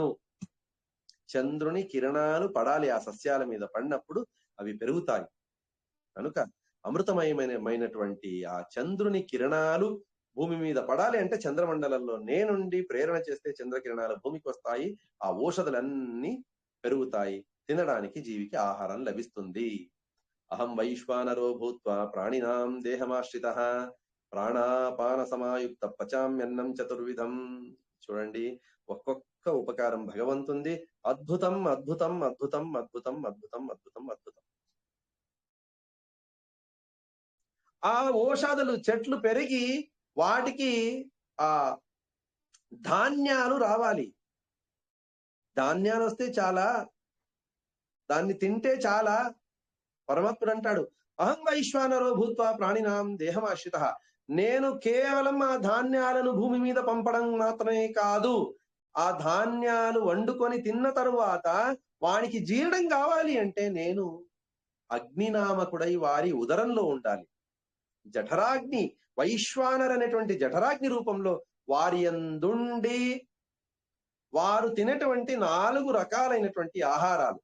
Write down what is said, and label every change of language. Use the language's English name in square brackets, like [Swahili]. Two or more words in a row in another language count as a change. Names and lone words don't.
[Telugu] చంద్రుని కిరణాలు పడాలి ఆ సస్యాల మీద, పడినప్పుడు అవి పెరుగుతాయి. కనుక అమృతమయమైనటువంటి ఆ చంద్రుని కిరణాలు భూమి మీద పడాలి అంటే చంద్రమండలంలో నేనుండి ప్రేరణ చేస్తే చంద్రకిరణాలు భూమికి వస్తాయి, ఆ ఔషధులన్నీ పెరుగుతాయి, తినడానికి జీవికి ఆహారం లభిస్తుంది. [Sanskrit] అహం వైశ్వానరో భూత్వా ప్రాణినాం దేహమాశ్రితః ప్రాణాపాన సమాయుక్త పచామ్యన్నం చతుర్విధం. [Telugu] చూడండి, ఒక్కొక్క ఉపకారం భగవంతుంది. అద్భుతం అద్భుతం అద్భుతం అద్భుతం అద్భుతం అద్భుతం అద్భుతం. ఆ ఔషధులు చెట్లు పెరిగి వాటికి ఆ ధాన్యాలు రావాలి. ధాన్యాలు వస్తే చాలా, దాన్ని తింటే చాలా. పరమాత్ముడు అంటాడు, [Sanskrit] అహం వైశ్వానరో భూత్వా ప్రాణినాం దేహమాశ్రితః. [Telugu] నేను కేవలం ఆ ధాన్యాలను భూమి మీద పంపడం మాత్రమే కాదు, ఆ ధాన్యాలు వండుకొని తిన్న తరువాత వానికి జీర్ణం కావాలి అంటే నేను అగ్నినామకుడై వారి ఉదరంలో ఉండాలి. జఠరాగ్ని, వైశ్వానర్ అనేటువంటి జఠరాగ్ని రూపంలో వారి యందుండి వారు తినేటువంటి 4 రకాలైనటువంటి ఆహారాలు.